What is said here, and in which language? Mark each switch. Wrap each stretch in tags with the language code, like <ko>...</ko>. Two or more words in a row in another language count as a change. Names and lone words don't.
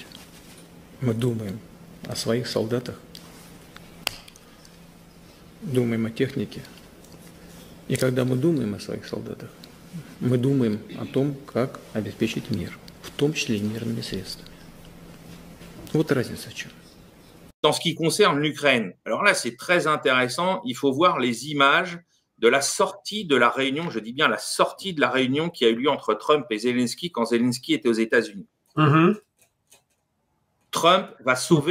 <ru>Мы думаем о своих солдатах. Думаем о технике. И когда мы думаем о своих солдатах, мы думаем о том, как обеспечить мир, в том числе и мирными средствами. Вот разница в чем.</ru> <fr>Dans ce qui concerne l'Ukraine, alors là c'est très intéressant, il faut voir les images de la sortie de la réunion, je dis bien la sortie de la réunion qui a eu lieu entre Trump et Zelensky quand Zelensky était aux États-Unis. Trump va sauver...</fr>